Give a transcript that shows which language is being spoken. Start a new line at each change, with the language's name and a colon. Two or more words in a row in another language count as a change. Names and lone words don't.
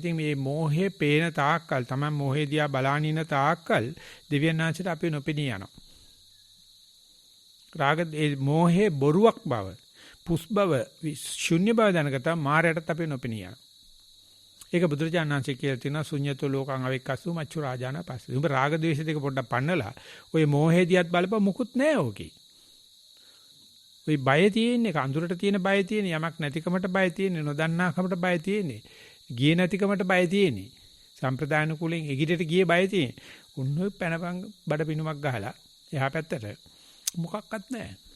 Sinhala: ඉතින් මේ මෝහේ පේන තාක්කල්, තමන් මෝහේ දිහා බලානින තාක්කල් දෙවියන්ාංශයට අපි නොපෙනී යනවා. රාග ඒ මෝහේ බොරුවක් බව, පුස් බව, ශුන්‍ය බව දැනගතා මායයටත් අපි නොපෙනී යනවා. ඒක බුදුරජාණන් වහන්සේ කියලා තියෙනවා
Pali: ශුඤ්‍යතෝ ලෝකං අවික්කස්සු මච්චු රාජාන පස්සේ.
Sinhala: උඹ රාග ද්වේෂ දෙක පොඩ්ඩක් පන්නලා ඔය මෝහේදියත් බලපන් මුකුත් නැහැ ඕකේ. ඔය බය තියෙන්නේ කඳුරට තියෙන බය තියෙන්නේ යමක් නැතිකමට බය තියෙන්නේ නොදන්නාකමට බය තියෙන්නේ. ගියේ නැතිකමට බය තියෙන්නේ. සම්ප්‍රදාන කුලෙන් එගිරට ගියේ බය තියෙන්නේ. උන්නෝ පැනපන් බඩ පිනුමක් ගහලා එහා පැත්තට මොකක්වත් නැහැ.